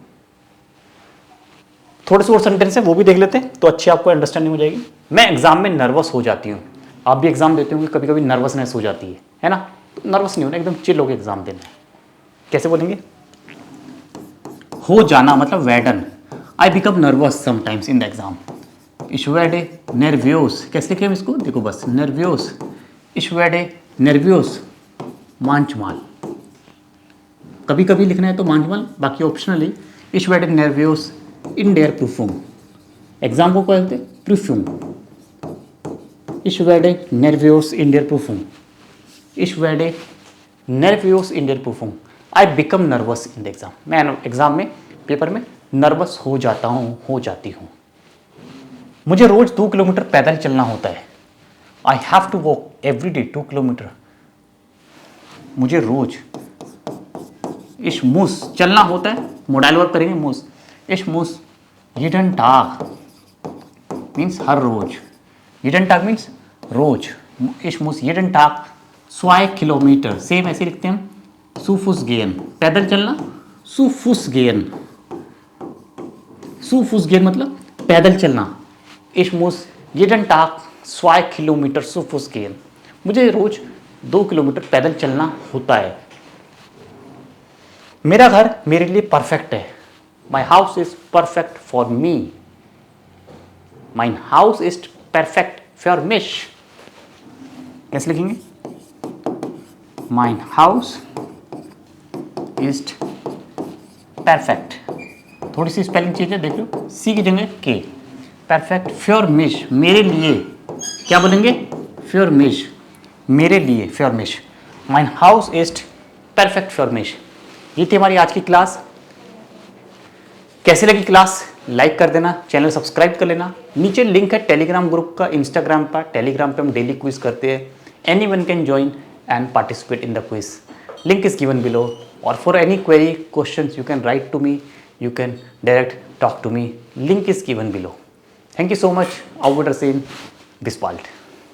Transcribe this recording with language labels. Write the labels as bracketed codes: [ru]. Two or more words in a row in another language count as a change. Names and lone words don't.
[hi] थोड़े से और सेंटेंस है वो भी देख लेते हैं तो अच्छी आपको अंडरस्टैंडिंग हो जाएगी। मैं एग्जाम में नर्वस हो जाती हूँ। आप भी एग्जाम देते होंगे, कभी कभी नर्वसनेस हो जाती है ना? तो नर्वस नहीं होना, एकदम चिल होकर एग्जाम देना है। कैसे बोलेंगे? हो जाना मतलब [en] वैडन, I become nervous sometimes in the exam. [de] Ich werde nervös, [hi] कैसे लिखे हम इसको? देखो बस, [de] nervös, ich werde nervös, manchmal, [hi] कभी कभी लिखना है तो manchmal, बाकी ऑप्शनली। [de] ich werde nervös in der Prüfung, [hi] एग्जाम को क्या कहते हैं? [de] Prüfung, ich werde nervös in der Prüfung, ich werde nervös in der Prüfung, [en] I become nervous in the exam, [hi] मैं एग्जाम में, पेपर में नर्वस हो जाता हूँ, हो जाती हूँ। मुझे रोज 2 किलोमीटर पैदल चलना होता है। [en] I have to walk every day 2 kilometer. [hi] मुझे रोज, [de] Ich muss [hi] चलना होता है, मोडाइल वर्क करेंगे मूस, [de] Ich muss jeden Tag [hi] मीन्स हर रोज, [de] jeden Tag [hi] मीन्स रोज, [de] Ich muss jeden Tag [hi] 2 किलोमीटर, सेम ऐसे लिखते हैं हम, [de] zu Fuß gehen, [hi] पैदल चलना, [de] zu Fuß gehen, zu Fuß gehen [hi] मतलब पैदल चलना। [de] Ich muss jeden Tag 2 किलोमीटर zu Fuß gehen, [hi] मुझे रोज 2 किलोमीटर पैदल चलना होता है। मेरा घर मेरे लिए परफेक्ट है। [en] My house is perfect for me, [de] mein Haus ist perfect für mich, [hi] कैसे लिखेंगे? [de] Mein Haus ist perfect, [hi] थोड़ी सी स्पेलिंग चेंज है, देख लो, सी की जगह के, [de] perfekt für mich, [hi] मेरे लिए, क्या बोलेंगे? [de] für mich, [hi] मेरे लिए, [de] für mich, mein Haus ist perfekt für mich. [hi] ये थी हमारी आज की क्लास। कैसे लगी क्लास? लाइक कर देना, चैनल सब्सक्राइब कर लेना। नीचे लिंक है टेलीग्राम ग्रुप का, इंस्टाग्राम पर, टेलीग्राम पे हम डेली क्विज करते हैं। [en] any one can join and participate in the quiz, link is given below. और for any query question you can write to me, you can direct talk to me, link is given below. Thank you so much. [de] Auf Wiedersehen, bis bald.